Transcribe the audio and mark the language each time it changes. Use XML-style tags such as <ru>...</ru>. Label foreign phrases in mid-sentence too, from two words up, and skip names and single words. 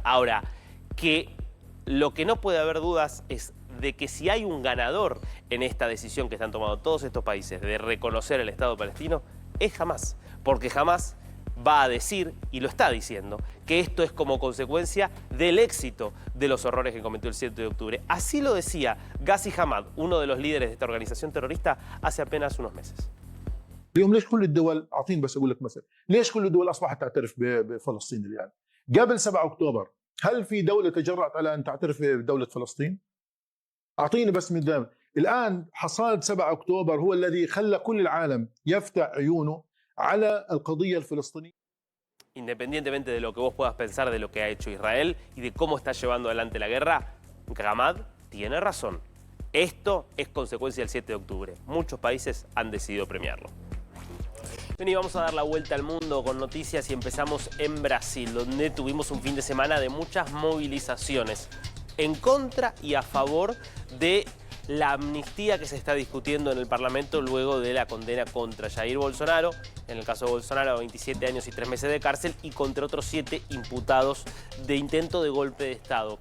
<es>Ahora, que lo que no puede haber dudas es de que si hay un ganador en esta decisión que están tomando todos estos países de reconocer el Estado palestino, es Hamás. Porque Hamás va a decir, y lo está diciendo, que esto es como consecuencia del éxito de los horrores que cometió el 7 de octubre. Así lo decía Ghazi Hamad, uno de los líderes de esta organización terrorista, hace apenas unos meses.</es> <ar>اليوم ليش كل الدول اعطيني بس اقول لك مثلا ليش كل الدول اصبحت تعترف بفلسطين الان؟ قبل 7 اكتوبر هل في دوله تجرأت على ان تعترف بدوله فلسطين؟ اعطيني بس من دائما. الان حصاد 7 اكتوبر هو الذي خلى كل العالم يفتح عيونه على القضيه الفلسطينيه.</ar> <es>Independientemente de lo que vos puedas pensar de lo que ha hecho Israel y de cómo está llevando adelante la guerra, Hamad tiene razón. Esto es consecuencia del 7 de octubre. Muchos países han decidido premiarlo. Bien, y vamos a dar la vuelta al mundo con noticias y empezamos en Brasil, donde tuvimos un fin de semana de muchas movilizaciones en contra y a favor de la amnistía que se está discutiendo en el Parlamento luego de la condena contra Jair Bolsonaro, en el caso de Bolsonaro 27 años y 3 meses de cárcel, y contra otros 7 imputados de intento de golpe de Estado.</es>